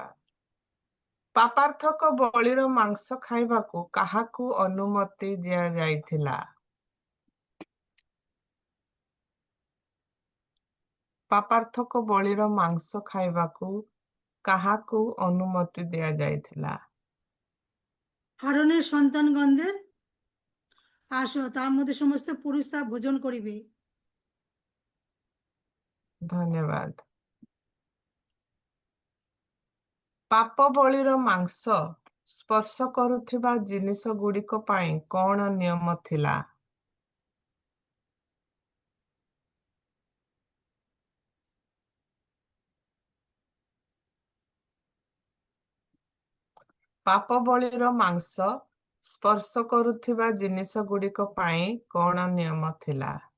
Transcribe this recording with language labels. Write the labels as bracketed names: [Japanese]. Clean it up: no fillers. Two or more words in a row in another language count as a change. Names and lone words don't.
[Odia] ପାପାର୍ଥକ ବଳିର ମାଂସ ଖାଇବାକୁ କାହାକୁ ଅନୁମତି ଦିଆଯାଇଥିଲା? ପାପାର୍ଥକ ବଳିର ମାଂସ ଖାଇବାକୁ କାହାକୁ ଅନୁମତି ଦିଆଯାଇଥିଲା? [Bangla] হারনের সন্তানগণদের আসো, তার মধ্যে সমস্ত পুরুষ তা ভোজন করিবে। [Odia] ଧନ୍ୟବାଦ। ପାପ ବଳିର ମାଂସ ସ୍ପର୍ଶ କରୁଥିବା ଜିନିଷ ଗୁଡ଼ିକ ପାଇଁ କଣ ନିୟମ ଥିଲା? ପାପ ବଳିର ମାଂସ ସ୍ପର୍ଶ କରୁଥିବା ଜିନିଷ ଗୁଡ଼ିକ ପାଇଁ କଣ ନିୟମ ଥିଲା?